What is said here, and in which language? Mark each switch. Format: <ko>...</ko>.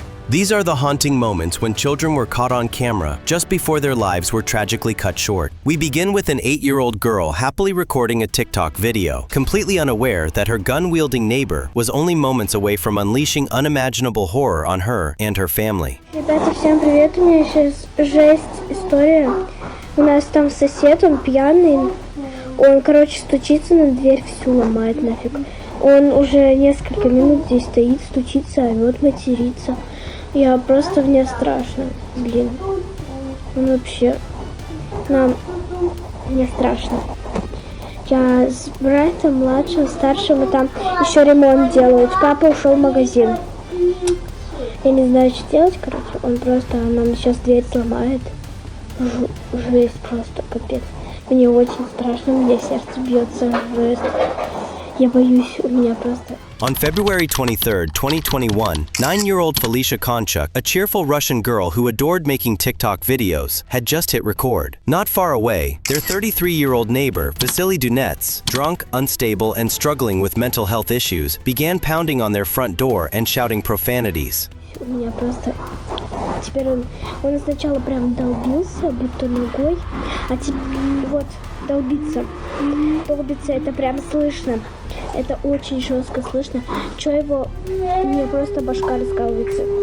<en>These are the haunting moments when children were caught on camera just before their lives were tragically cut short. We begin with an 8-year-old girl happily recording a TikTok video, completely unaware that her gun-wielding neighbor was only moments away from unleashing unimaginable horror on her and her family.</en> <ru>Ребята, всем привет, у меня сейчас жесть история. У нас там сосед, он пьяный, он, стучится на дверь, всю ломает нафиг. Он уже несколько минут здесь стоит, стучится, орёт, матерится. Мне страшно, блин. Он вообще... Мне страшно. Я с братом младшим, старшим, и там еще ремонт делают. Папа ушел в магазин. Я не знаю, что делать, Он нам сейчас дверь сломает. Жесть просто, капец. Мне очень страшно, у меня сердце бьется, жесть. Я боюсь, у меня просто...</ru> <en>On February 23, 2021, 9-year-old Felicia Konchuk, a cheerful Russian girl who adored making TikTok videos, had just hit record. Not far away, their 33-year-old neighbor, Vasily Dunets, drunk, unstable, and struggling with mental health issues, began pounding on their front door and shouting profanities.</en> <ru>У меня просто... Теперь он сначала прям долбился, будто ногой, а теперь вот долбиться, это прям слышно. Это очень жестко слышно. Мне просто башка раскалывается.</ru>